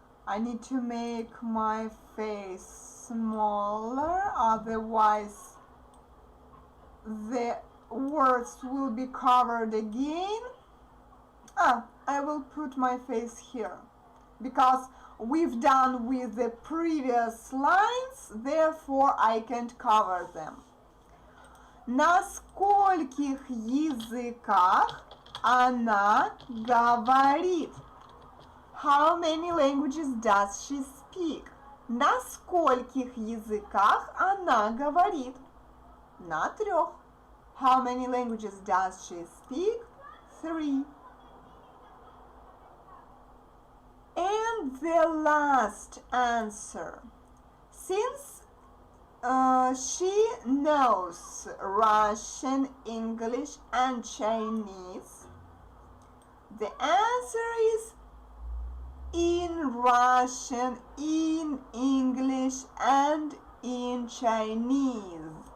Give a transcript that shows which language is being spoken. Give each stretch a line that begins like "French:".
English: I need to make my face smaller, otherwise the words will be covered again. I will put my face here because we've done with the previous lines, therefore I can't cover them.
Russian: На скольких языках она говорит?
English: How many languages does she speak?
Russian: На скольких языках она говорит? На 3.
English: How many languages does she speak? 3. And the last answer. Since she knows Russian, English, and Chinese, the answer is in Russian, in English, and in Chinese.